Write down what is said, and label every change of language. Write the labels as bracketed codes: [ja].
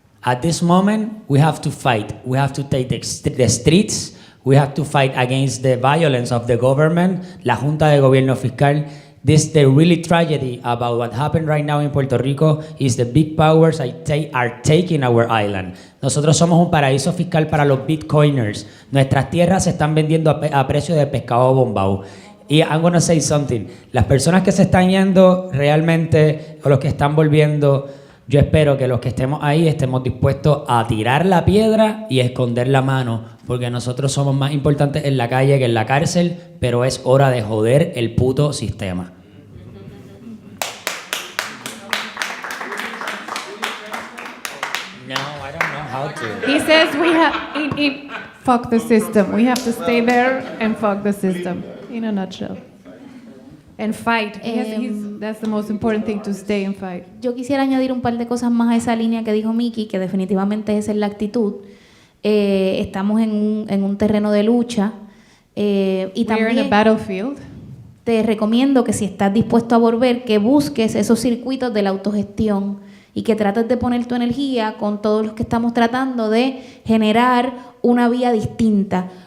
[en] At this moment, we have to fight. We have to take the streets. We have to fight against the violence of the government, la Junta de Gobierno Fiscal. The really tragedy about what happened right now in Puerto Rico is the big powers are taking our island. [es] Nosotros somos un paraíso fiscal para los bitcoiners. Nuestras tierras se están vendiendo a precio de pescado bombao. Y [en] I'm gonna say something. [es] Las personas que se están yendo realmente, o los que están volviendo, yo espero que los que estemos ahí estemos dispuestos a tirar la piedra y esconder la mano, porque nosotros somos más importantes en la calle que en la cárcel, pero es hora de joder el puto sistema. [en] No, I don't know how to. He says we have fuck the system. We have to stay there and fuck the system, in a nutshell. And fight. That's the most important thing, to stay and fight. [es] Yo quisiera añadir un par de cosas más a esa línea que dijo Miki, que definitivamente esa es la actitud. Estamos en un terreno de lucha. Y también [en] in a battlefield. [es] Te recomiendo que si estás dispuesto a volver, que busques esos circuitos de la autogestión y que trates de poner tu energía con todos los que estamos tratando de generar una vía distinta.